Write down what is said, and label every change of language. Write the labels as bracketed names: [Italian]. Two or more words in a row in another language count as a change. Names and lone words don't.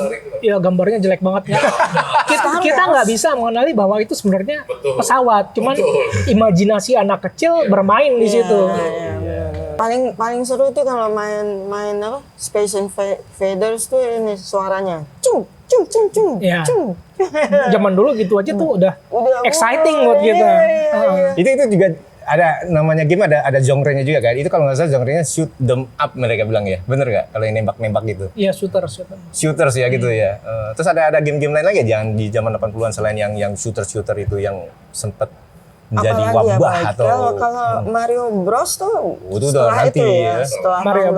[Indonesian] Atari itu. ya gambarnya jelek banget ya. kita nggak bisa mengenali bahwa itu sebenarnya Betul. pesawat, cuman Betul. imajinasi anak kecil bermain di situ. Paling seru tuh kalau main apa? Space Invaders tuh ini suaranya. Cung cung cung cung. Iya. Cung. Zaman dulu gitu aja tuh udah Udah exciting buat kita. iya. Itu juga ada namanya game ada genre-nya juga kan. Itu kalau nggak salah genre-nya [English] shoot them up [Indonesian] mereka bilang ya. Bener nggak? Kalau yang nembak-nembak gitu. Iya shooter. Shooters ya gitu ya. Terus ada game-game lain lagi ya, jangan di zaman 80-an selain yang shooter itu yang sempet menjadi Apalagi wabah apa? atau Kalau Mario Bros tuh Itu udah setelah nanti itu ya. setelah Mario tahun